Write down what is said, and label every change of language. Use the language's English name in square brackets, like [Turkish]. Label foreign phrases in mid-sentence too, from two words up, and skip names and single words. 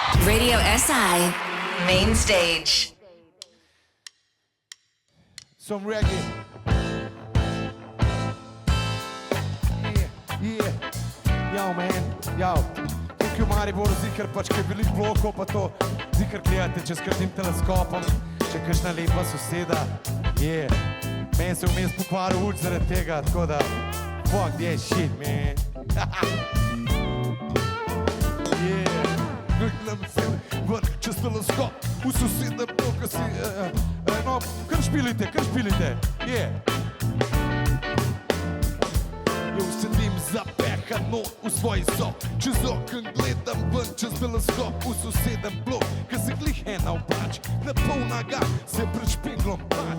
[English] Radio SI Main Stage. Some reggae. Yeah. Yo, man. Yo. [Slovenian] Tukaj v Mariboru zikr pač, kaj velik blokov pa to. Zikr gledate, če skrtim teleskopom, če kakšna lepa soseda. Yeah. Meni se vmes pokvaril uč zaradi tega, tako da [English] fuck that shit, man. [Slovenian] Yeah. Gledam se vrh čez teleskop, v soseda bloka si, no, kar špilite, yeah. Jo, sedim zapehan not v svoj sob, čez okn gledam ven čez teleskop, v soseden blok, ki se glih ena oblač, na pol naga se pred špeglom pač.